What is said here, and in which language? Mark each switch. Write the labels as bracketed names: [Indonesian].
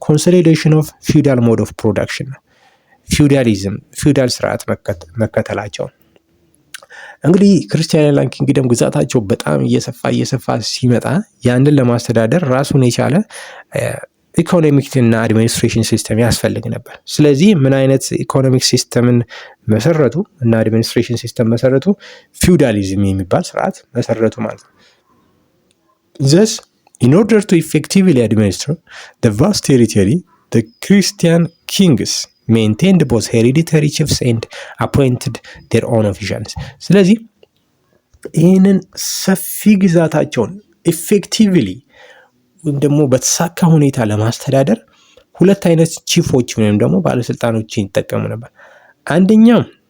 [English] ኮንሶሊዴሽን ኦፍ ፊውዳል ሞድ ኦፍ ፕሮዳክሽን [Amharic] ነው። ፊውዳል ስርዓት መከተላቸው። እንግዲህ ክርስቲያን አይላንድ ኪንግደም ግዛታቸው በጣም እየሰፋ ሲመጣ ያንን ለማስተዳደር ራሱን የቻለ ኢኮኖሚክ እና አድሚኒስትሬሽን ሲስተም ያስፈልግ ነበር። ስለዚህ ምን አይነት ኢኮኖሚክ ሲስተምን መሰረቱ እና አድሚኒስትሬሽን ሲስተም መሰረቱ? ፊውዳሊዝም የሚባል ስርዓት መሰረቱ ማለት ነው። [English] Thus, in order to effectively administer the vast territory the Christian kings maintained both hereditary chiefs and appointed their own officials። [Amharic] ስለዚህ ይህንን ሰፊ ግዛታቸውን ኢፌክቲቭሊ ወይም ደግሞ በተሳካ ሁኔታ ለማስተዳደር ሁለት አይነት ቺፎች ወይም ደግሞ ባለስልጣኖችን ይጠቀሙ ነበር። አንደኛው